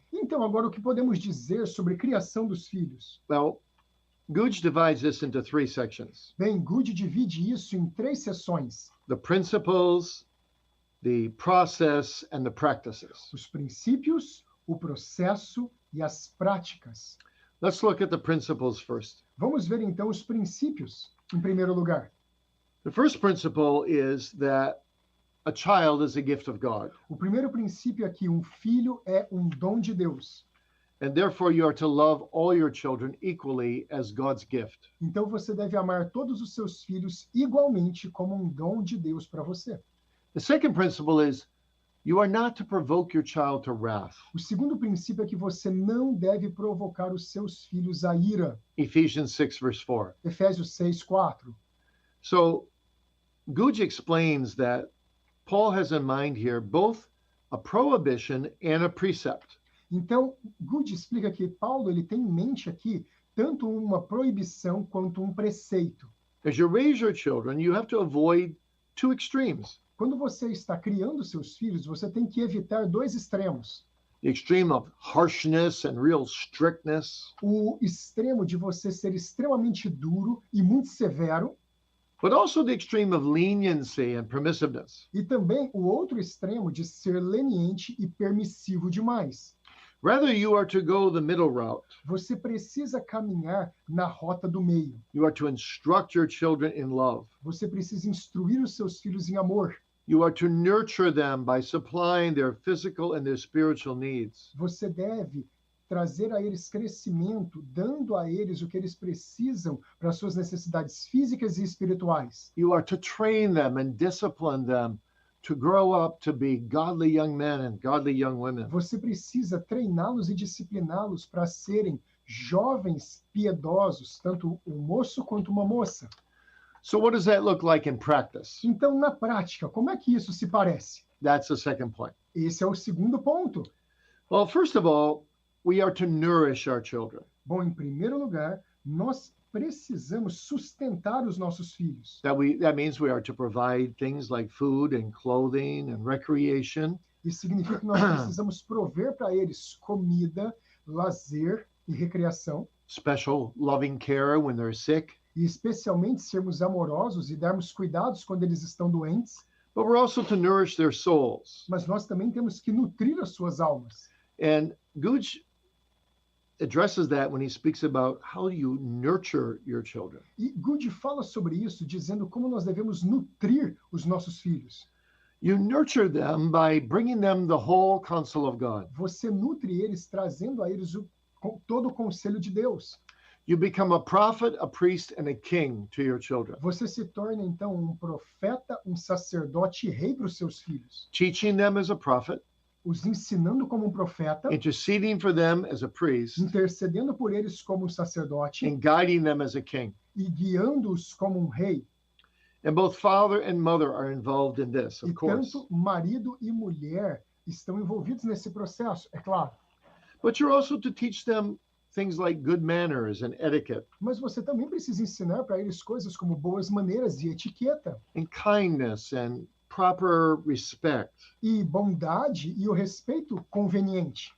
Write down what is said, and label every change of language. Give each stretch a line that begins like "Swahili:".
Portuguese: Então, agora o que podemos dizer sobre criação dos filhos?
English: Well, Guj divides this into 3 sections.
Portuguese: Bem, Guth divide isso em 3 seções.
English: The principles, the process, and the practices.
Portuguese: Os princípios, o processo e as práticas.
English: Let's look at the principles first.
Portuguese: Vamos ver então os princípios, em primeiro lugar.
English: The first principle is that a child is a gift of God.
Portuguese: O primeiro princípio é que um filho é um dom de Deus.
English: And therefore you are to love all your children equally as God's gift.
Portuguese: Então você deve amar todos os seus filhos igualmente como um dom de Deus para você.
English: The second principle is you are not to provoke your child to wrath.
Portuguese: O segundo princípio é que você não deve provocar os seus filhos à ira.
English: Ephesians 6 verse 4.
Portuguese: Efésios 6:4.
English: So Guj explains that Paul has in mind here both a prohibition and a precept.
Portuguese: Então, Guth explica que Paulo ele tem em mente aqui tanto uma proibição quanto um preceito.
English: As you raise your children, you have to avoid 2 extremes.
Portuguese: Quando você está criando seus filhos, você tem que evitar 2 extremos.
English: The extreme of harshness and real strictness,
Portuguese: O extremo de você ser extremamente duro e muito severo,
English: but also the extreme of leniency and permissiveness.
Portuguese: e também o outro extremo de ser leniente e permissivo demais.
English: Rather, you are to go the middle route.
Portuguese: Você precisa caminhar na rota do meio.
English: You are to instruct your children in love.
Portuguese: Você precisa instruir os seus filhos em amor.
English: You are to nurture them by supplying their physical and their spiritual needs.
Portuguese: Você deve trazer a eles crescimento, dando a eles o que eles precisam para suas necessidades físicas e espirituais.
English: You are to train them and discipline them to grow up to be godly young men and godly young women.
Portuguese: Você precisa treiná-los e discipliná-los para serem jovens piedosos, tanto um moço quanto uma moça.
English: So what does that look like in practice?
Portuguese: Então, na prática, como é que isso se parece?
English: That's the second point.
Portuguese: Esse é o segundo ponto.
English: Well, first of all, we are to nourish our children.
Portuguese: Bom, em primeiro lugar, nós precisamos sustentar os nossos filhos.
English: That means we are to provide things like food and clothing and recreation.
Portuguese: Isso significa que nós precisamos prover para eles comida, lazer e recreação,
English: Special loving care when they're sick.
Portuguese: e especialmente sermos amorosos e darmos cuidados quando eles estão doentes,
English: But we're also to nourish their souls.
Portuguese: mas nós também temos que nutrir as suas almas.
English: And Gooch addresses that when he speaks about how you nurture your children.
Portuguese: E Good fala sobre isso, dizendo como nós devemos nutrir os nossos filhos.
English: You nurture them by bringing them the whole counsel of God.
Portuguese: Você nutre eles trazendo a eles todo o conselho de Deus.
English: You become a prophet, a priest, and a king to your children,
Portuguese: Você se torna então um profeta, um sacerdote e rei para os seus filhos,
English: teaching them as a prophet,
Portuguese: os ensinando como um profeta,
English: interceding for them as a priest,
Portuguese: intercedendo por eles como um sacerdote
English: and guiding them as a king.
Portuguese: e guiando-os como um rei.
English: And both father and mother are involved in this,
Portuguese: E
English: of course.
Portuguese: tanto marido e mulher estão envolvidos nesse processo, é claro.
English: But you're also to teach them things like good manners and etiquette,
Portuguese: Mas você também precisa ensinar para eles coisas como boas maneiras e etiqueta,
English: and kindness and proper respect,
Portuguese: e bondade e o respeito conveniente,